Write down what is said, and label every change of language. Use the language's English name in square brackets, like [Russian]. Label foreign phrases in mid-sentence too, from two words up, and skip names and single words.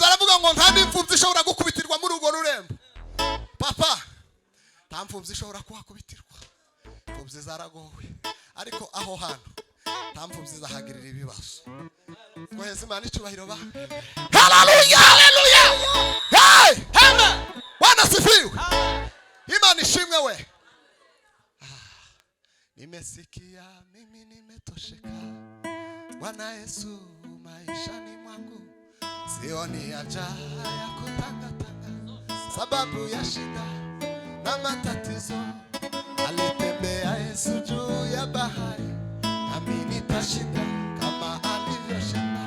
[Kinyarwanda] baravuga ngo nta n'imfubyi ishobora gukubitirwa muri urwo rurembo. Papa, nta mfubyi ishobora kuhakubitirwa, imfubyi zaragowe, ariko aho hantu nta mfubyi zahagirira ibibazo. Twaheze Imana icyubahiro ba. Haleluya, haleluya. Hey, amen. [Swahili] Bwana sifiwe. [Kinyarwanda] Imana ishimwe we. [Swahili] Nimesikia mimi nimetosheka. Bwana Yesu maishani mwangu. Sioni haja ya kutangatanga sababu ya shida na matatizo. Alitembea Yesu juu ya bahari, nami nitashinda kama alivyoshinda.